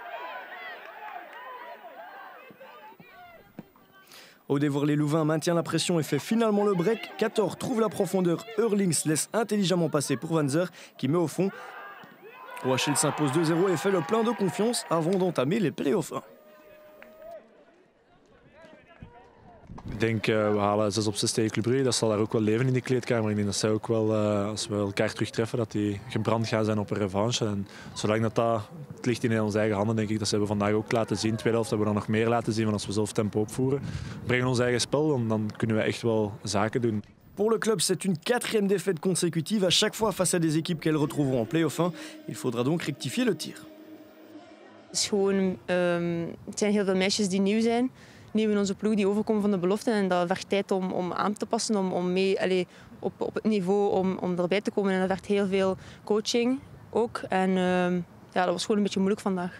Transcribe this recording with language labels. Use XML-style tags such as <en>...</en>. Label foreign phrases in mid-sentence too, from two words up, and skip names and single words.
<fr>Au dévoir, les Louvains maintient la pression et fait finalement le break. 14 trouve la profondeur, Hurlings laisse intelligemment passer pour Vanzer qui met au fond. OHL s'impose 2-0 et fait le plein de confiance avant d'entamer les play-offs 1.</fr> <nl>Ik denk, we halen 6 op 6 tegen Club Brugge. Dat zal daar ook wel leven in de kleedkamer. Ik denk dat zij ook wel, als we elkaar terugtreffen, dat die gebrand gaan zijn op een revanche. En zolang dat het ligt in onze eigen handen, denk ik dat ze hebben vandaag ook laten zien. Tweede helft hebben we dan nog meer laten zien, want als we zelf tempo opvoeren, brengen ons eigen spel, dan kunnen we echt wel zaken doen.</nl> <fr>Pour le club, c'est une 4e défaite consécutive, à chaque fois face à des équipes qu'elles retrouveront en play-off 1. Il faudra donc rectifier le tir.</fr> <nl>Het is gewoon, het zijn heel veel meisjes die nieuw zijn. Nieuw in onze ploeg die overkomen van de belofte. En dat vergt tijd om aan te passen, om mee op het niveau om erbij te komen. En dat vergt heel veel coaching ook. En ja, dat was gewoon een beetje moeilijk vandaag.</nl>